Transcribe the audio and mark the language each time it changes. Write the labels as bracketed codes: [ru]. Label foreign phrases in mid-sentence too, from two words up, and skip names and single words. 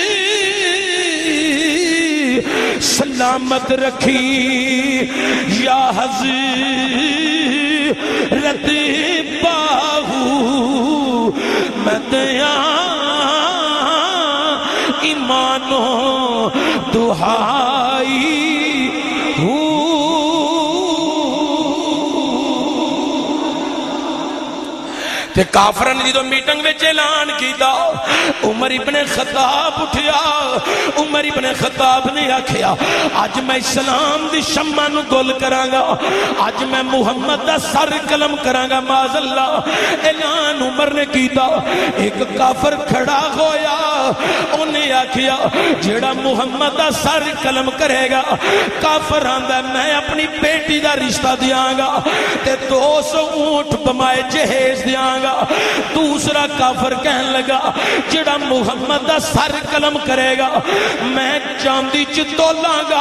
[pa] سلامت رکھی یا حضرت باہو میں دیا ایمانو دہائی ہوں. تے کافرن جدو میٹنگ وچ اعلان کیتا عمر ابن خطاب اٹھیا. عمر ابن خطاب نے آکھیا اج میں اسلام دی شمع نو گل کراں گا, اج میں محمد دا سر قلم کراں گا. [ar] معاذ اللہ [pa] اعلان عمر نے کیتا. ایک کافر کھڑا ہویا انہیں آکھیا جیڑا محمد دا سر قلم کرے گا کافر آندا میں اپنی بیٹی دا رشتہ دیاں گا تے 200 اونٹ بمائے جہیز دیاں گا. دوسرا کافر کہن لگا جیڑا محمد دا سر قلم کرے گا میں چاندی چ تولاں گا.